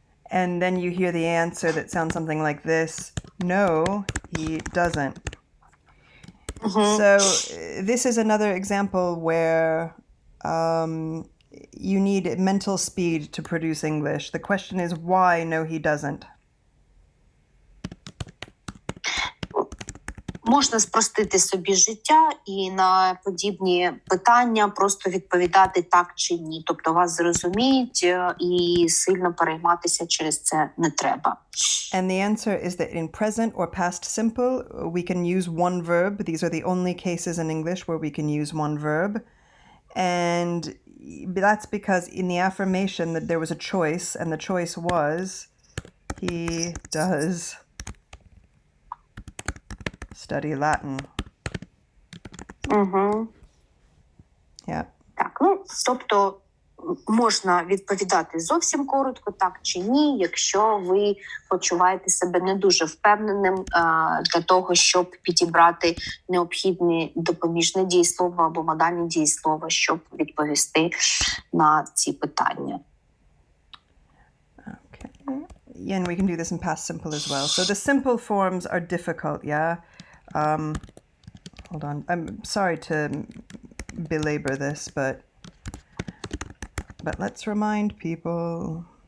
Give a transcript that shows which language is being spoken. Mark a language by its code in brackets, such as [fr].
[en] And then you hear the answer that sounds something like this. No, he doesn't. So this is another example where you need mental speed to produce English. The question is why no, he doesn't. [uk] Можна спростити собі життя і на подібні питання просто відповідати так чи ні. Тобто вас зрозуміють і сильно перейматися через це не треба. [en] And the answer is that in present or past simple, we can use one verb. These are the only cases in English where we can use one verb. And that's because in the affirmation that there was a choice, and the choice was he does study Latin. Yeah. [uk] Так, тобто можна відповідати зовсім коротко, так чи ні, якщо ви почуваєте себе не дуже впевненим для того, щоб підібрати необхідне допоміжне дієслово або модальне дієслово, щоб відповісти на ці питання. [en] Okay. Yeah, and we can do this in past simple as well. So the simple forms are difficult, yeah? Hold on. I'm sorry to belabor this, but let's remind people.